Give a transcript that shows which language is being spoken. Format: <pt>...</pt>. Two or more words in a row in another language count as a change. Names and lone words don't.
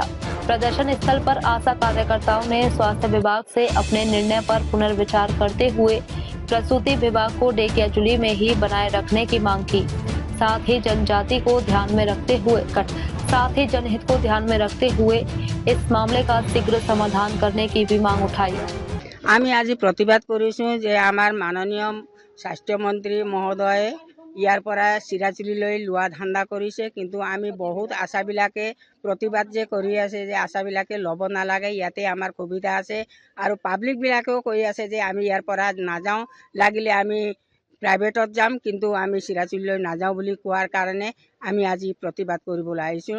<hi>प्रदर्शन स्थल पर आशा कार्यकर्ताओं ने स्वास्थ्य विभाग से अपने निर्णय पर पुनर्विचार करते हुए प्रसूति विभाग को ढेकियाजुली में ही बनाए रखने की मांग की। साथ ही जनहित को ध्यान में रखते हुए इस मामले का शीघ्र समाधान करने की भी मांग उठाई।</hi> <as>আমি আজি প্ৰতিবাদ কৰিছোঁ যে আমাৰ মাননীয় স্বাস্থ্য মন্ত্ৰী মহোদয় ইয়াৰ পৰা চিৰাচুলিলৈ লোৱা ধান্দা কৰিছে, কিন্তু আমি বহুত আশাবিলাকে প্ৰতিবাদ যে কৰি আছে যে আশাবিলাকে ল'ব নালাগে, ইয়াতে আমাৰ সুবিধা আছে আৰু পাব্লিকবিলাকেও কৈ আছে যে আমি ইয়াৰ পৰা নাযাওঁ, লাগিলে আমি প্ৰাইভেটত যাম কিন্তু আমি চিৰাচুলিলৈ নাযাওঁ বুলি কোৱাৰ কাৰণে আমি আজি প্ৰতিবাদ কৰিবলৈ আহিছোঁ।</as>